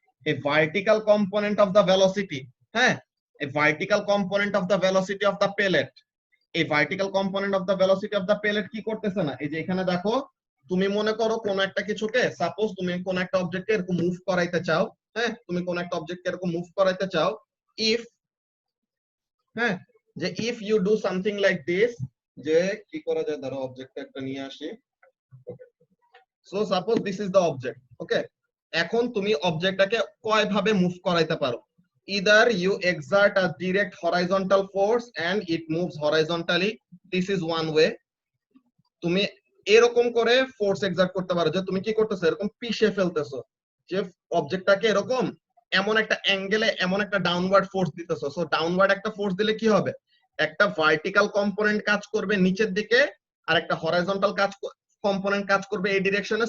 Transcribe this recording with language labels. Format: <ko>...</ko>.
<en>a vertical component of the velocity, হ্যাঁ, a vertical component of the velocity of the pellet,</en> <bn>a vertical component of the velocity of the pellet কি করতেছে না। এই যে এখানে দেখো, তুমি মনে করো কোন একটা কিছুকে, সাপোজ তুমি কোন একটা অবজেক্টকে এরকম মুভ করাইতে চাও, হ্যাঁ, তুমি কোন একটা অবজেক্টকে এরকম মুভ করাইতে চাও, ইফ, হ্যাঁ,</bn> <en>যে if you do something like this,</en> <bn>যে কি করা যায়, ধরো অবজেক্টটা একটা নিয়ে আসি।</bn> <en>So suppose this is the object.</en> <bn>ওকে, এখন তুমি অবজেক্টটাকে কয় ভাবে মুভ করাইতে পারো,</bn> <en>either you exert a direct horizontal force and it moves horizontally. This is one way.</en> <bn>তুমি এরকম করে ফোর্স এক্সার্ট করতে পারো যে তুমি কি করতেছো, এরকম পিষে ফেলতেছো, যে অবজেক্টটাকে এরকম এমন একটা অ্যাঙ্গেলে এমন একটা ডাউনওয়ার্ড ফোর্স দিতেছো। সো ডাউনওয়ার্ড একটা ফোর্স দিলে কি হবে, একটা ভার্টিক্যাল কম্পোনেন্ট কাজ করবে নিচের দিকে আর একটা হরাইজন্টাল কম্পোনেন্ট কাজ করবে এই ডিরেকশনে।</bn>